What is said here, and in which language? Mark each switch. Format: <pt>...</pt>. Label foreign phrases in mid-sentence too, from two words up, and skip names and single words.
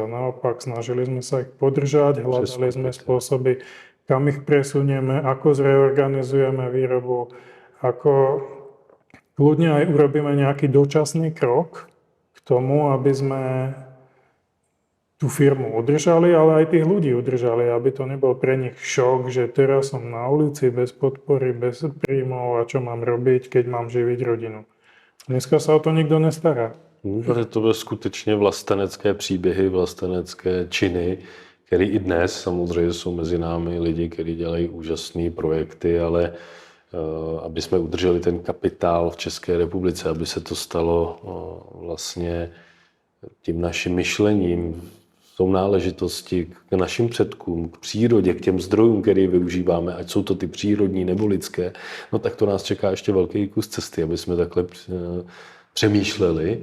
<sk>Naopak, snažili sme sa ich podržať, hľadali sme spôsoby, kam ich presunieme, ako zreorganizujeme výrobu, ako kľudne aj urobíme nejaký dočasný krok k tomu, aby sme tú firmu udržali, ale aj tých ľudí udržali, aby to nebol pre nich šok, že teraz som na ulici bez podpory, bez príjmov a čo mám robiť, keď mám živiť rodinu.</sk> <cs>Dneska sa o to nikdo nestará. To byly skutečně vlastenecké příběhy, vlastenecké činy, které i dnes samozřejmě jsou mezi námi lidi, kteří dělají úžasné projekty, ale aby jsme udrželi ten kapitál v České republice, aby se to stalo vlastně tím naším myšlením, tou náležitosti k našim předkům, k přírodě, k těm zdrojům, které využíváme, ať jsou to ty přírodní nebo lidské, no tak to nás čeká ještě velký kus cesty, aby jsme takhle přemýšleli.</cs>